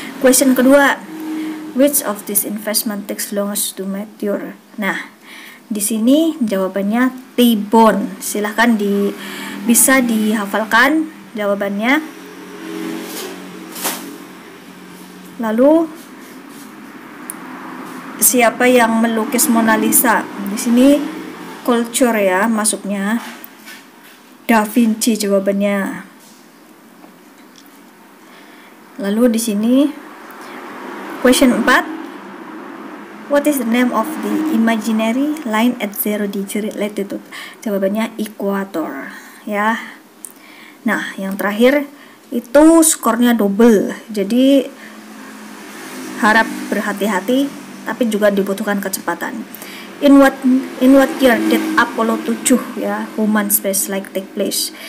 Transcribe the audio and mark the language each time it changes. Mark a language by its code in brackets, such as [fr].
[en] Question kedua, which of this investment takes longest to mature? [id] Nah, di sini jawabannya T-bone. Silahkan bisa dihafalkan jawabannya. Lalu siapa yang melukis Mona Lisa? Di sini culture ya masuknya. Da Vinci jawabannya. Lalu di sini [en] question 4, what is the name of the imaginary line at 0° latitude? [id] Jawabannya equator ya. Nah, yang terakhir itu skornya double. Jadi harap berhati-hati, tapi juga dibutuhkan kecepatan. [en] In what year did Apollo 7 [id] ya, [en] human space flight take place?